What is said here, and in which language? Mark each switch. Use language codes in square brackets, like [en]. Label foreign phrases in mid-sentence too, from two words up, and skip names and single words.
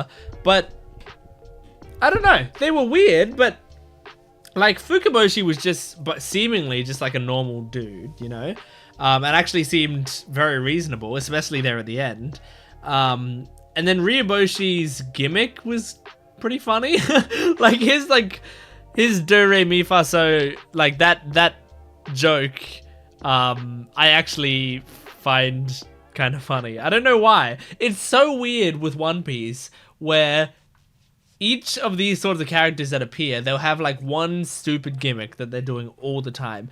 [en] But I don't know, they were weird, but like Fukaboshi was just, but seemingly just like a normal dude, you know? And actually seemed very reasonable, especially there at the end. And then Ryuboshi's gimmick was pretty funny. Like his do re mi fa so, like that joke, I actually find kind of funny. I don't know why. It's so weird with One Piece where each of these sorts of characters that appear, they'll have like one stupid gimmick that they're doing all the time.